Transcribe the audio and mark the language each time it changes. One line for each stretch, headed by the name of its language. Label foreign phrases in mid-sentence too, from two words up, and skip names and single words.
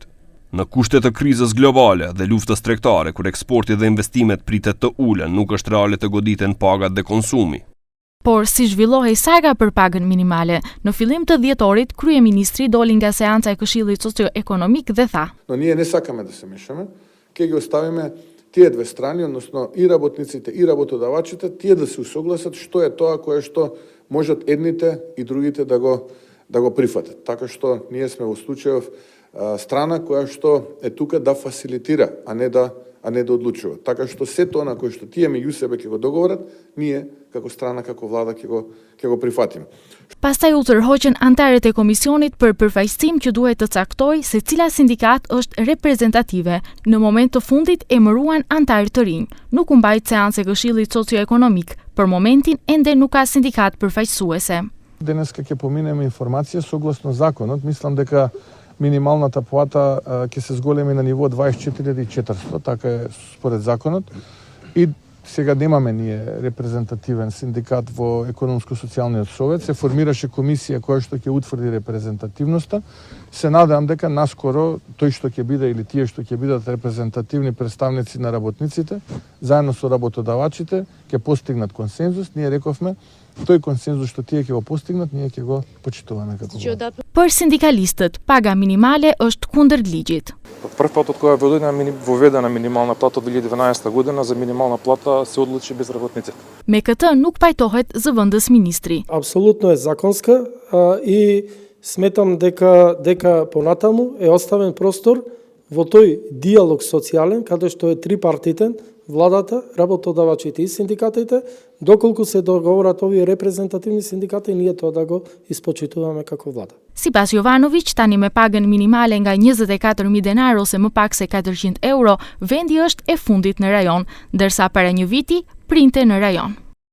Albanian: Në kushte të krizës globale dhe luftës tregtare, kur eksporti dhe investimet pritet të ulen, nuk është reale të goditen pagat dhe konsumi. Por si zhvillohej saga për pagën minimale, në fillim të dhjetorit, kryeministri doli nga seanca e Këshillit Socioekonomik dhe tha:
Macedonian: Но ние не сакаме да се мешаме, ќе ги оставиме тие две страни, односно и работниците и работодавачите, тие да се усогласат што е тоа кое што можат едните и другите да го прифатат. Така што ние сме во случајов страна која што е тука да фасилитира, а не да одлучува. Така што се тоа на кое што тие меѓу себе ќе го договорат, ние како страна, како влада ќе го прифатиме.
Albanian: Pastaj u tërhoqën antarët e komisionit për përfaqësim që duhet të caktojë se cila sindikat është reprezentative. Në moment të fundit emëruan antarë të rinj. Nuk u mbajt seancë e Këshillit Socioekonomik. Për momentin ende nuk ka sindikat përfaqësuese.
Macedonian: Денеска ќе поминеме информација согласно законот. Мислам дека минималната плата ќе се зголеми на ниво 24.400, така е според законот. И сега немаме ние репрезентативен синдикат во Економско-социјалниот совет, се формираше комисија која што ќе утврди репрезентативноста. Се надевам дека наскоро тој што ќе биде или тие што ќе бидат репрезентативни представници на работниците, заедно со работодавачите, ќе постигнат консензус. Ние рековме, тој консензус што тие ќе го постигнат, ние ќе го почитуваме како влада.
Albanian: Për sindikalistët, paga minimale është kundër ligjit.
Macedonian: Прв пат од кога е воведена минимална плата 2012 година, за минимална плата се одлучи без работниците.
Albanian: Me këtë nuk pajtohet zëvendës ministri.
Macedonian: Апсолутно е законска и сметам дека понатаму е оставен простор во тој диалог социјален, каде што е трипартитен, владата, работодавачите и синдикатите, доколку се договорат овие репрезентативни синдикати, ние тоа да го испочитуваме како влада.
Albanian: Sipas Jovanović, tani me pagën minimale nga 24.000 denar ose më pak se 400 euro, vendi është e fundit në rajon, ndërsa para një viti printe në rajon.